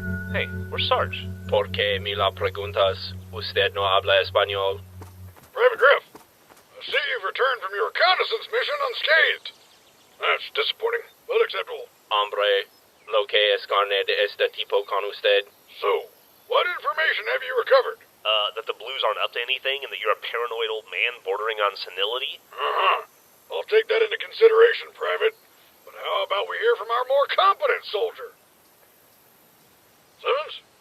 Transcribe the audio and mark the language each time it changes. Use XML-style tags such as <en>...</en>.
<en>Hey, where's Sarge?</en> <es>¿Por qué me la preguntas? Usted no habla español.</es> <en>Private Griff, I see you've returned from your reconnaissance mission unscathed. That's disappointing, but acceptable.</en> <es>Hombre, lo que es carne de este tipo con usted.</es> <en>So, what information have you recovered? That the Blues aren't up to anything and that you're a paranoid old man bordering on senility? Uh-huh. I'll take that into consideration, Private. But how about we hear from our more competent soldier? Simmons?</en>